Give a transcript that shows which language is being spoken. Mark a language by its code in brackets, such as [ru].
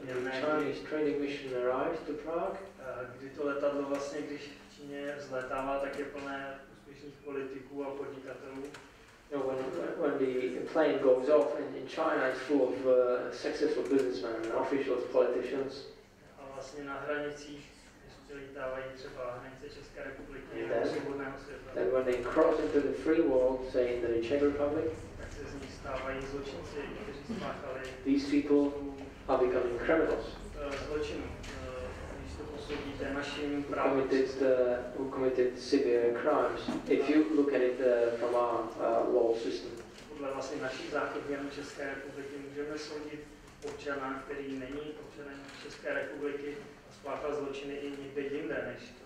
[en] Chinese training mission arrives to Prague. [cs] Kdy to letadlo vlastně, když v Číně vzlétává, tak je plné úspěšných politiků a podnikatelů. [en] When the plane goes off in China, it's full of successful businessmen and officials, politicians. [cs] A vlastně na hranicích, když lítávají třeba hranice České republiky nebo svobodného světa. [en] Then when they cross into the free world, say in the Czech Republic, [cs] tak se z nich stávají zločinci, kteří spáchali. [en] These people are becoming criminals. [cs] Zločiny. Když to posudíte naším právem. [en] Who committed severe crimes. If you look at it from our law system. [cs] Podle vlastně našich zákonů České republiky můžeme soudit občana, který není občanem České republiky a spáchal zločiny i někde jinde než.